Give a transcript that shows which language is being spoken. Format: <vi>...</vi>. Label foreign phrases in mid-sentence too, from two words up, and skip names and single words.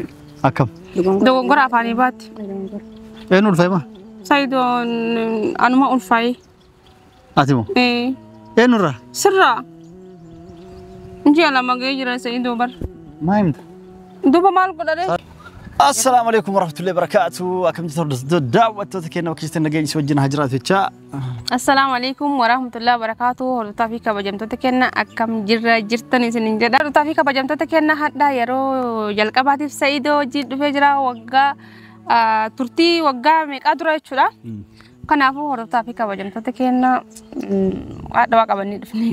<om>Akkam. Dogongora afaanii baatti. Eenyu ulfaa'ima? Sayidoon anuma ulfaa'ii. Ati moo? Eenyurraa? Sirraa. Inji lama gahee jira sayidoo bar. Maa himta? Duuba maal godhadhe?</om> <ar>السلام عليكم ورحمة الله وبركاته.</ar> <om>Akkam jirtu daawwattoota keenya bakka nageenya si wajjin haa jiraatu jecha.</om> <ar>السلام عليكم ورحمة الله وبركاته.</ar> <om>Hordoftoota fi kabajamtoota keenya akkam jirtan isiniin jedha. Hordoftoota fi kabajamtoota keenya hadda yeroo jalqabaatiif sayidoo wajjin dhufee jira waggaa turtii waggaa meeqaa dura jechuudha. Kanaafuu hordoftoota fi kabajamtoota keenya hadda waa qabannee dhufnee.</om>